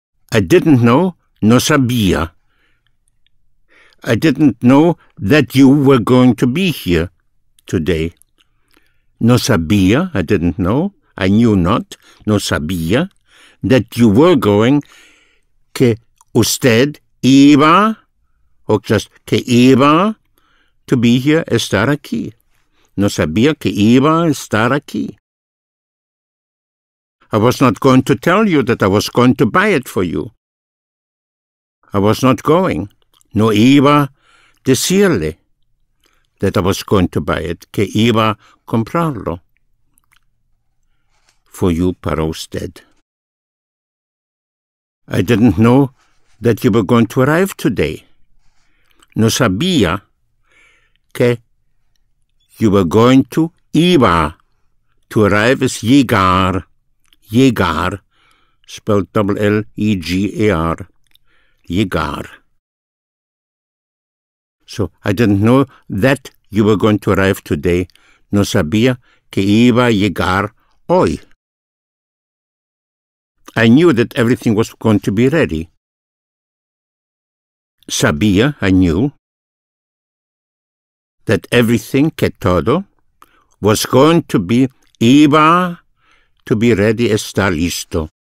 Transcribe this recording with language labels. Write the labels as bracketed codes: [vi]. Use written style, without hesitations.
[en] I didn't know, [es] no sabía. [en] I didn't know that you were going to be here today. [es] No sabía, [en] I didn't know. I knew not, [es] no sabía, [en] that you were going, [es] que usted iba, [en] or just [es] que iba, [en] to be here, [es] estar aquí. No sabía que iba a estar aquí. [en] I was not going to tell you that I was going to buy it for you. I was not going. [es] No iba decirle [en] that I was going to buy it, [es] que iba a comprarlo [en] for you [es] para usted. [en] I didn't know that you were going to arrive today. [es] No sabía que [en] you were going to [es] iba. [en] To arrive is llegar. Llegar, spelled double L-E-G-A-R. Llegar. So I didn't know that you were going to arrive today. [es] No sabía que iba a llegar hoy. [en] I knew that everything was going to be ready. [es] Sabía, [en] I knew, that everything, [es] que todo, [en] was going to be, [es] iba [en] to be ready, [es] está listo.